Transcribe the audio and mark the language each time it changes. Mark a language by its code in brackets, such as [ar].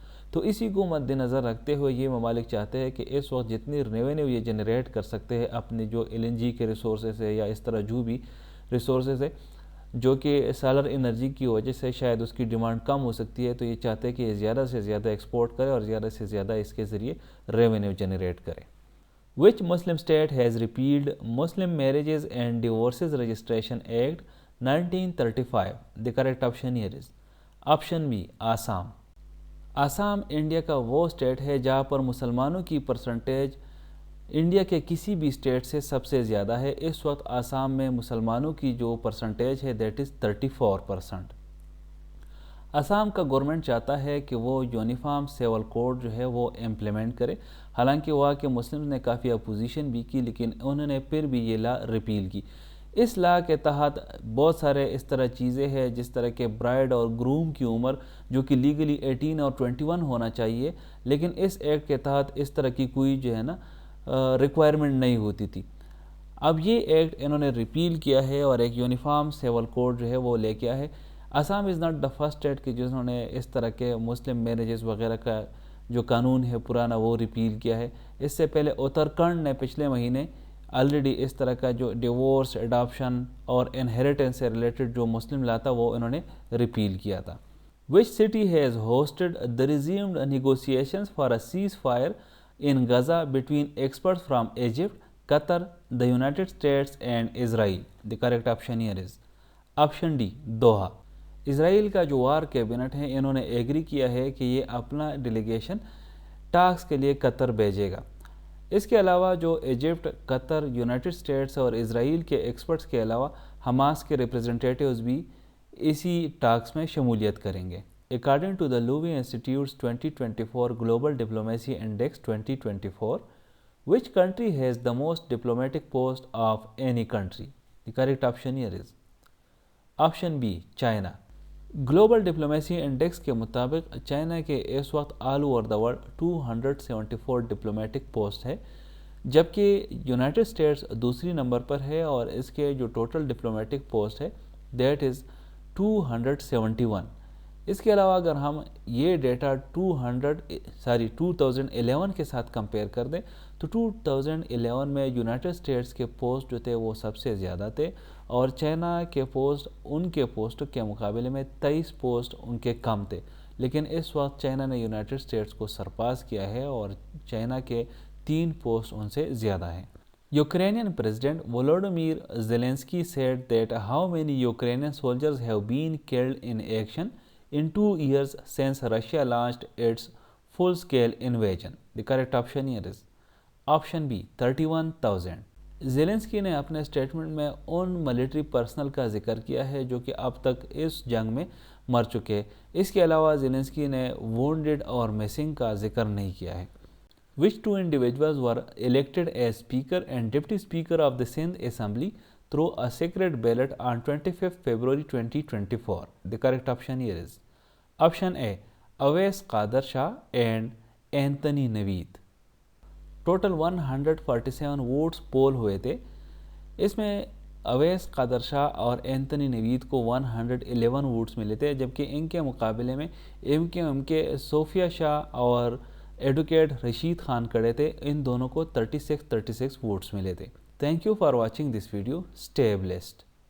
[ur] تو اسی کو مد نظر رکھتے ہوئے یہ ممالک چاہتے ہیں کہ اس وقت جتنی ریونیو یہ جنریٹ کر سکتے ہیں اپنے جو LNG کے ریسورسز ہے یا اس طرح جو بھی ریسورسز ہے جو کہ سولر انرجی کی وجہ سے شاید اس کی ڈیمانڈ کم ہو سکتی ہے، تو یہ چاہتے ہیں کہ یہ زیادہ سے زیادہ ایکسپورٹ کرے اور زیادہ سے زیادہ اس کے ذریعے ریونیو جنریٹ کرے. [en] Which Muslim state has repealed Muslim Marriages and Divorces Registration Act 1935? The correct option here is option B, Assam. [ur] Assam India کا وہ اسٹیٹ ہے جہاں پر مسلمانوں کی پرسنٹیج انڈیا کے کسی بھی اسٹیٹ سے سب سے زیادہ ہے. اس وقت آسام میں مسلمانوں کی جو پرسنٹیج ہے [en] that is [ur] 34%. آسام کا گورنمنٹ چاہتا ہے کہ وہ یونیفارم سول کوڈ جو ہے وہ امپلیمنٹ کرے. حالانکہ وہاں کے مسلم نے کافی اپوزیشن بھی کی لیکن انہوں نے پھر بھی یہ لا ریپیل کی. اس لا کے تحت بہت سارے اس طرح چیزیں ہیں جس طرح کہ برائڈ اور گروم کی عمر جو کہ لیگلی 18 اور 21 ہونا چاہیے، لیکن اس ایکٹ کے تحت اس طرح کی کوئی جو ہے نا ریکوائرمنٹ نہیں ہوتی تھی. اب یہ ایکٹ انہوں نے ریپیل کیا ہے اور ایک یونیفارم سول کوڈ جو ہے وہ لے کے آیا ہے. [en] Assam is not the first state [ur] کہ جنہوں نے اس طرح کے مسلم میرجز وغیرہ کا جو قانون ہے پرانا وہ ریپیل کیا ہے. اس سے پہلے اتراکھنڈ نے پچھلے مہینے آلریڈی اس طرح کا جو ڈیورس، اڈاپشن اور انہیریٹنس سے ریلیٹڈ جو مسلم لا تھا وہ انہوں نے ریپیل کیا تھا. [en] Which city has hosted the resumed negotiations for a ceasefire in Gaza between experts from Egypt, Qatar, the United States and Israel? The correct option here is option D, Doha. [ur] اسرائیل کا جو وار cabinet ہے انہوں نے agri کیا ہے کہ یہ اپنا ڈیلیگیشن ٹاکس کے لیے قطر بھیجے گا. اس کے علاوہ جو ایجپٹ، قطر، یونائٹڈ اسٹیٹس اور اسرائیل کے ایکسپرٹس کے علاوہ حماس کے ریپریزنٹیٹیوز بھی اسی ٹاکس میں شمولیت کریں گے. [en] According to the Lowy Institute's 2024 Global Diplomacy Index 2024, which country has the most diplomatic post of any country? The correct option here is option B, China. [ur] Global diplomacy index کے مطابق چائنا کے اس وقت [en] all over the world [ur] 274 diplomatic post ہے، جبکہ United States دوسری number پر ہے اور اس کے جو ٹوٹل ڈپلومیٹک پوسٹ ہے [en] that is [ur] 271. اس کے علاوہ اگر ہم یہ ڈیٹا 2011 کے ساتھ کمپیئر کر دیں تو 2011 میں یونائٹڈ اسٹیٹس کے پوسٹ جو تھے وہ سب سے زیادہ تھے اور چائنا کے پوسٹ ان کے پوسٹ کے مقابلے میں 23 پوسٹ ان کے کم تھے. لیکن اس وقت چائنا نے یونائٹڈ اسٹیٹس کو سرپاس کیا ہے اور چائنا کے 3 پوسٹ ان سے زیادہ ہیں. [en] Ukrainian President Volodymyr Zelensky said that how many Ukrainian soldiers have been killed in action in 2 years since Russia launched its full-scale invasion. The correct option here is option B, 31,000. [ur] Zelensky نے اپنے statement میں in military personnel کا ذکر کیا ہے جو کہ اب تک اس جنگ میں مر چکے. اس کے علاوہ زیلنسکی نے وونڈڈ اور مسنگ کا ذکر نہیں کیا ہے. [en] Which 2 individuals were elected as Speaker and Deputy Speaker of the Sindh Assembly through a secret ballot on 25th February 2024? The correct option here is option A, Awais Qadir Shah and Anthony Naveed. [ur] Total 147 votes پول ہوئے تھے. اس میں اویس قادر شاہ اور Anthony نوید کو 111 votes ملے تھے، جبکہ ان کے مقابلے میں MQM کے صوفیہ شاہ اور ایڈوکیٹ رشید خان کھڑے تھے، ان دونوں کو 36 ووٹس ملے تھے۔ [en] Thank you for watching this video, stay blessed.